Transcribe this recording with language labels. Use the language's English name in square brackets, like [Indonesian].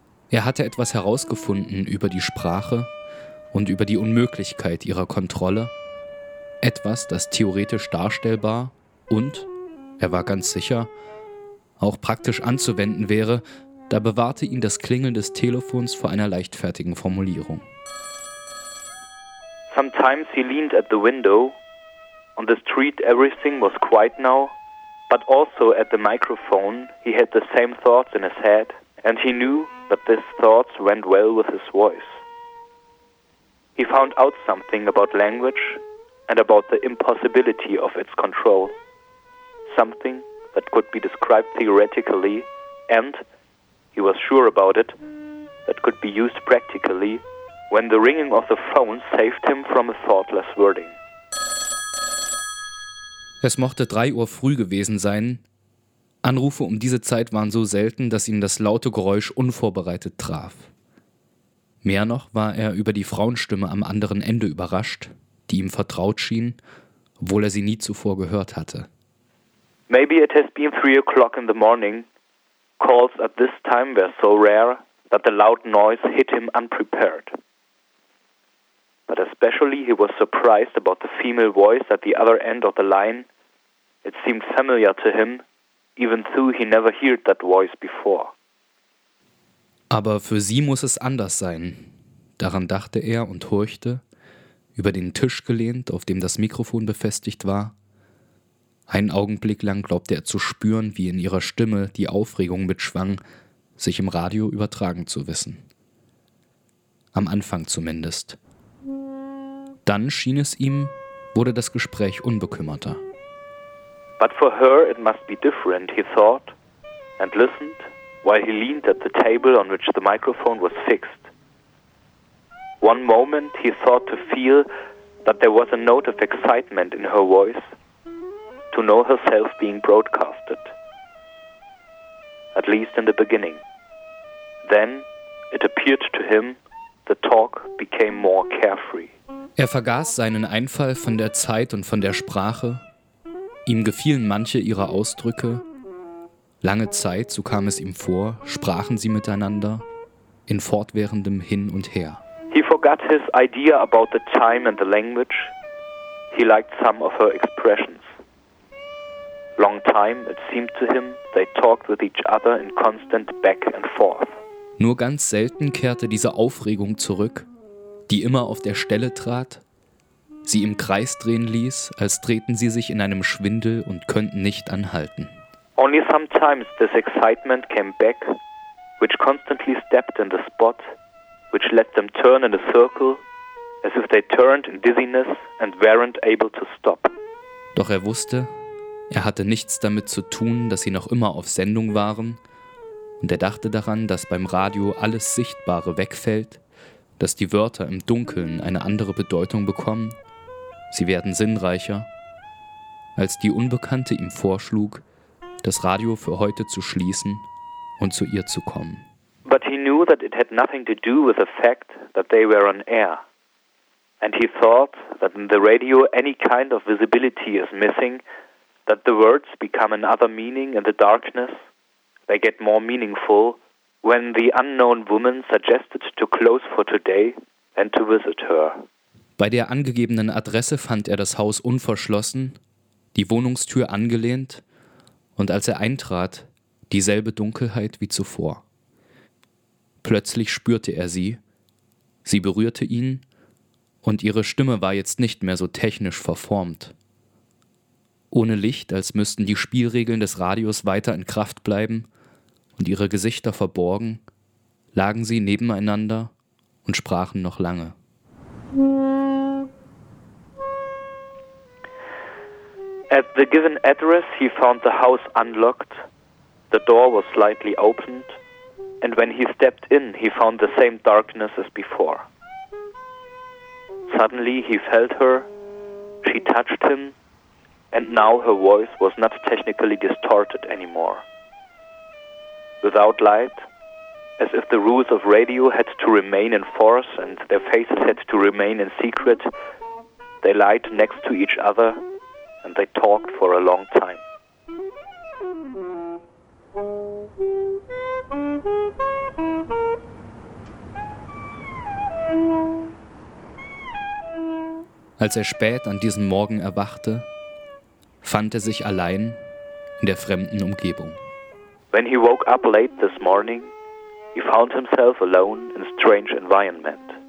[German] Er hatte etwas herausgefunden über die Sprache und über die Unmöglichkeit ihrer Kontrolle. Etwas, das theoretisch darstellbar und, er war ganz sicher, auch praktisch anzuwenden wäre, da bewahrte ihn das Klingeln des Telefons vor einer leichtfertigen Formulierung. [English] Sometimes he leaned at the window. On the street everything was quiet now, but also at the microphone he had the same thoughts in his head, and he knew that these thoughts went well with his voice. He found out something about language and about the impossibility of its control. Something that could be described theoretically, and, he was sure about it, that could be used practically, when the ringing of the phone saved him from a thoughtless wording. [German] Es mochte 3 Uhr früh gewesen sein. Anrufe um diese Zeit waren so selten, dass ihn das laute Geräusch unvorbereitet traf. Mehr noch war er über die Frauenstimme am anderen Ende überrascht, die ihm vertraut schien, obwohl er sie nie zuvor gehört hatte. [English] Maybe it has been 3 o'clock in the morning. Calls at this time were so rare that the loud noise hit him unprepared. But especially he was surprised about the female voice at the other end of the line. It seemed familiar to him, even though he never heard that voice before. [German] Aber für sie muss es anders sein. Daran dachte er und horchte, über den Tisch gelehnt, auf dem das Mikrofon befestigt war. Einen Augenblick lang glaubte er zu spüren, wie in ihrer Stimme die Aufregung mitschwang, sich im Radio übertragen zu wissen. Am Anfang zumindest. Dann schien es ihm, wurde das Gespräch unbekümmerter. [English] But for her it must be different, he thought, and listened, while he leaned at the table on which the microphone was fixed. One moment he thought to feel that there was a note of excitement in her voice, to know herself being broadcasted. At least in the beginning. Then it appeared to him, the talk became more carefree. [German] Er vergaß seinen Einfall von der Zeit und von der Sprache. Ihm gefielen manche ihrer Ausdrücke. Lange Zeit, so kam es ihm vor, sprachen sie miteinander in fortwährendem Hin und Her. [English] He forgot his idea about the time and the language. He liked some of her expressions. Long time, it seemed to him, they talked with each other in constant back and forth. [German] Nur ganz selten kehrte diese Aufregung zurück, die immer auf der Stelle trat, sie im Kreis drehen ließ, als drehten sie sich in einem Schwindel und könnten nicht anhalten. [English] Only sometimes this excitement came back, which constantly stepped in the spot, which let them turn in a circle, as if they turned in dizziness and weren't able to stop. [German] Doch er wusste, er hatte nichts damit zu tun, dass sie noch immer auf Sendung waren, und er dachte daran, dass beim Radio alles Sichtbare wegfällt, dass die Wörter im Dunkeln eine andere Bedeutung bekommen, sie werden sinnreicher. Als die Unbekannte ihm vorschlug, das Radio für heute zu schließen und zu ihr zu kommen. [English] But he knew that it had nothing to do with the fact that they were on air. And he thought that in the radio any kind of visibility is missing, that the words become another meaning in the darkness. They get more meaningful when the unknown woman suggested to close for today and to visit her. [German] Bei der angegebenen Adresse fand er das Haus unverschlossen, die Wohnungstür angelehnt, und als er eintrat, dieselbe Dunkelheit wie zuvor. Plötzlich spürte er sie. Sie berührte ihn und ihre Stimme war jetzt nicht mehr so technisch verformt. Ohne Licht, als müssten die Spielregeln des Radios weiter in Kraft bleiben und ihre Gesichter verborgen, lagen sie nebeneinander und sprachen noch lange. [English] At the given address he found the house unlocked, the door was slightly opened, and when he stepped in he found the same darkness as before. Suddenly he felt her, she touched him, and now her voice was not technically distorted anymore. Without light, as if the rules of radio had to remain in force and their faces had to remain in secret, they lied next to each other and they talked for a long time. [German] Als er spät an diesem Morgen erwachte, fand er sich allein in der fremden Umgebung. [English] When he woke up late this morning, he found himself alone in a strange environment.